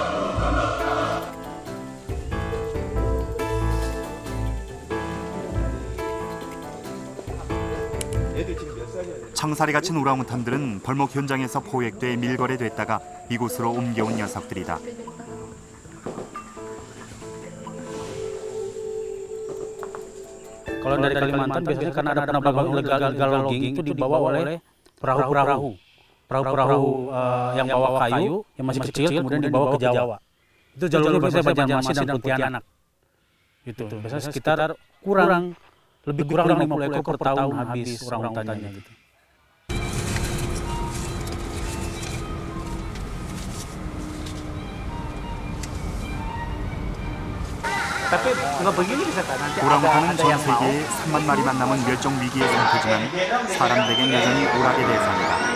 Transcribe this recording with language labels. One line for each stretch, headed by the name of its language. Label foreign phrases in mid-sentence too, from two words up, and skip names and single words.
Korean: 청사리 갇힌 오랑우탄들은 벌목 현장에서 포획돼 밀거래됐다가 이곳으로 옮겨온 녀석들이다.
Indonesian: Kalau dari Kalimantan biasanya karena ada penambang
English: illegal logging
Indonesian: itu dibawa oleh perahu-perahu yang bawa kayu yang masih kecil kemudian dibawa ke Jawa. Itu jalurnya biasanya Banjarmasin dan Pontianak. Itu biasanya sekitar lebih kurang 50 ekor per tahun habis orangutannya gitu.
Korean: 오랑우탄은 전 세계에 3만 마리만 남은 멸종 위기의 상태지만 사람들에겐 여전히 오락의 대상이다.